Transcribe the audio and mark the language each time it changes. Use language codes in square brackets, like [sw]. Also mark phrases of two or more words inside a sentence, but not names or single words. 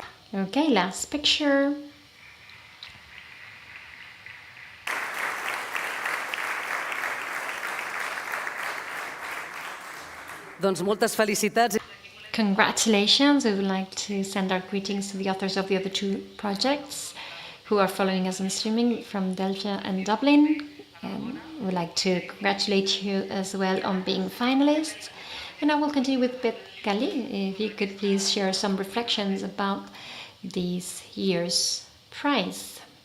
[en] Okay, last picture. [ca] Doncs moltes felicitats. [en] Congratulations. We would like to send our greetings to the authors of the other two projects who are following us on streaming from Delft and Dublin. And we would like to congratulate you as well on being finalists. And I will continue with Beth Gali. If you could please share some reflections about this year's prize.